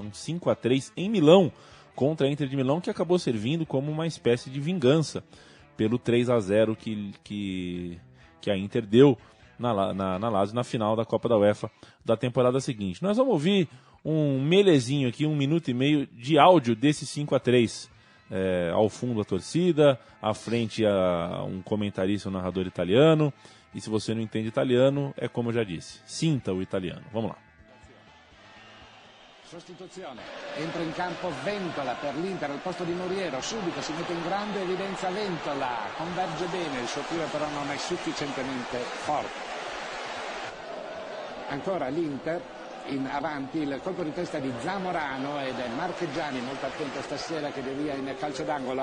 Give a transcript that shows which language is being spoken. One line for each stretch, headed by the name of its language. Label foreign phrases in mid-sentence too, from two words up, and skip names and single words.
Portuguese: Um 5-3 em Milão, contra a Inter de Milão, que acabou servindo como uma espécie de vingança pelo 3-0 que a Inter deu na Lazio na final da Copa da UEFA da temporada seguinte. Nós vamos ouvir um melezinho aqui, 1 minuto e meio de áudio desse 5-3. Ao fundo a torcida, à frente um comentarista, um narrador italiano. E se você não entende italiano, é como eu já disse, sinta o italiano. Vamos lá.
Italian: Sostituzione, entra in campo Ventola per l'Inter al posto di Moriero, subito si mette in grande evidenza Ventola, converge bene, il suo tiro però non è sufficientemente forte. Ancora l'Inter in avanti, il colpo di testa di Zamorano ed è Marchegiani molto attento stasera che devia in calcio d'angolo.